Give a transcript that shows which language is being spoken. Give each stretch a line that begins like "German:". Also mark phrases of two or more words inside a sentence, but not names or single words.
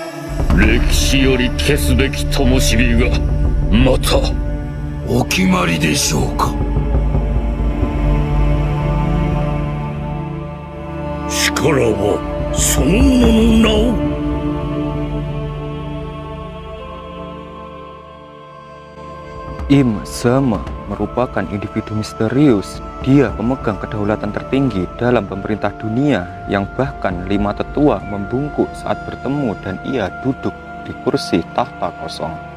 Japanese: 歴史より消すべき灯火がまたお決まりでしょうか。力はその者の名を。
Indonesian: Im Sama merupakan individu misterius. Dia pemegang kedaulatan tertinggi dalam pemerintah dunia yang bahkan 5 tetua membungkuk saat bertemu dan ia duduk di kursi tahta kosong.